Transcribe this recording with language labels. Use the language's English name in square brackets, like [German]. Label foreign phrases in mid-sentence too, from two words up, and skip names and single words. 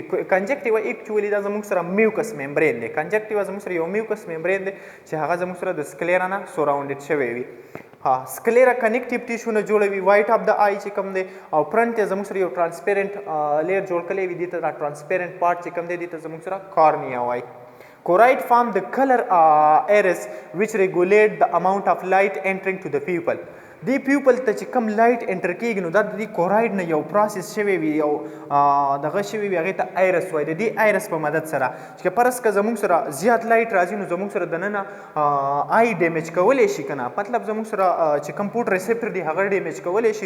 [Pashto] کنجکټیوا ایکچولی دا زموږ سره [English] mucous membrane [Pashto] دی. کنجکټیوا زموږ سره یو [English] mucous membrane [Pashto] دی چې هغه زموږ سره د سکلیرا نه سراونډډ شوی وي. سکلیرا [English] connective tissue [Pashto] نه جوړوي. [English] white of the eye [Pashto] چې کوم دی او فرنټ ته زموږ سره یو [English] transparent layer [Pashto] جوړ کړی وي، دې ته دا [English] transparent part [Pashto] چې کوم دی دې ته زموږ سره کارنیا وایي. [English] Choroid form the color iris which regulate the amount of light entering to the pupil. [Pashto] دی پیوپل ته چې کم [English] light enter [Pashto] کېږي نو دا د دې کوراید نه یو پروسس شوی وي، یو دغه شوی وي، هغې ته آیرس وایي. د دې آیرس په مدد سره چې فرض که زموږ سره زیات لایټ راځي نو زموږ سره دننه [English] eye damage [Pashto] کولی شي که نه، مطلب زموږ سره چې کوم [English] photo receptor [Pashto] دی هغه ډیمیج کولی شي.